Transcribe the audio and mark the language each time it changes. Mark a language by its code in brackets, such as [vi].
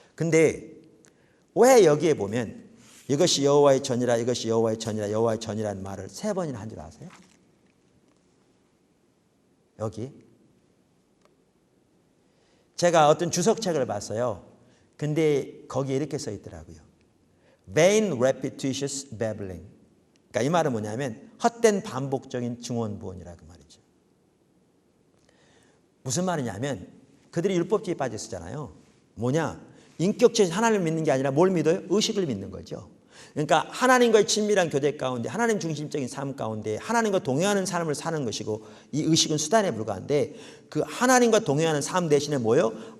[ko] 근데 왜 여기에 보면 이것이 여호와의 전이라 이것이 여호와의 전이라 여호와의 전이라는 말을 3번이나 한 줄 아세요? 여기 제가 어떤 주석책을 봤어요. 근데 거기에 이렇게 써 있더라고요. [en] Vain repetitious babbling. [ko] 그러니까 이 말은 뭐냐면 헛된 반복적인 증언부언이라고 말이죠. 무슨 말이냐면 그들이 율법주의에 빠져 있었잖아요. 뭐냐? 인격체에서 하나님을 믿는 게 아니라 뭘 믿어요? 의식을 믿는 거죠. 그러니까 하나님과의 친밀한 교제 가운데 하나님 중심적인 삶 가운데 하나님과 동행하는 삶을 사는 것이고 이 의식은 수단에 불과한데 그 하나님과 동행하는 삶 대신에 뭐예요?